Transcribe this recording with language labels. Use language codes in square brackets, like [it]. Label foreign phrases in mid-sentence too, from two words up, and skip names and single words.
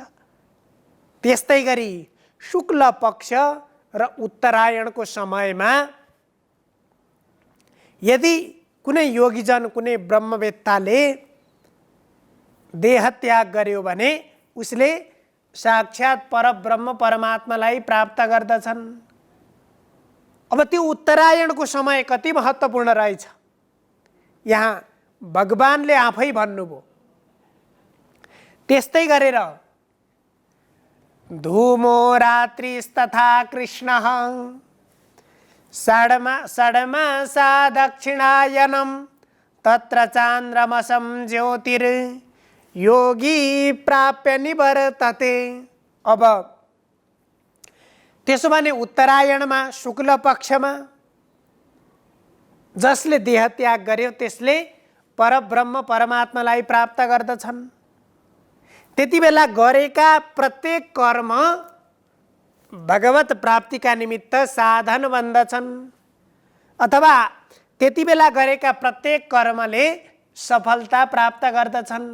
[ne] त्यस्तै गरी शुक्ल पक्ष र उत्तरायणको समयमा यदि कुनै योगीजन, कुनै ब्रह्मवेत्ताले देहत्याग गर्यो भने उसले साक्षात् परब्रह्म परमात्मालाई प्राप्त गर्दछन्। अब त्यो उत्तरायणको समय कति महत्त्वपूर्ण रहेछ यहाँ भगवानले आफै भन्नुभयो। त्यस्तै गरेर [sa] धूमो रात्रिस्तथा कृष्णः षड्मासा दक्षिणायनं तत्र चान्द्रमसं ज्योतिर योगी प्राप्य निवर्तते। [ne] अब त्यसो भने उत्तरायणमा शुक्ल पक्षमा जसले देहत्याग गर्यो त्यसले परब्रह्म परमात्मालाई प्राप्त गर्दछन्। त्यति बेला गरेका प्रत्येक कर्म भगवत प्राप्तिका निमित्त साधन बन्दछन्, अथवा त्यति बेला गरेका प्रत्येक कर्मले सफलता प्राप्त गर्दछन्।